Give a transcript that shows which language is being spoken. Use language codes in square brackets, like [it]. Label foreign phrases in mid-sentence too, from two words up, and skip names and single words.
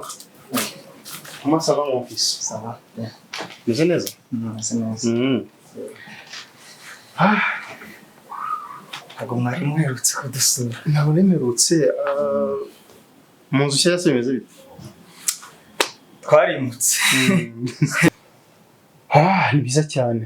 [fr] Comment ça va mon fils? Ça va bien. [rw] Meze neza? Meze neza. Ntabwo mwari mwerutse kudusura. Ntabwo nemerutse mu nzu nshya se bimeze bite? Twarimutse. Ni byiza cyane.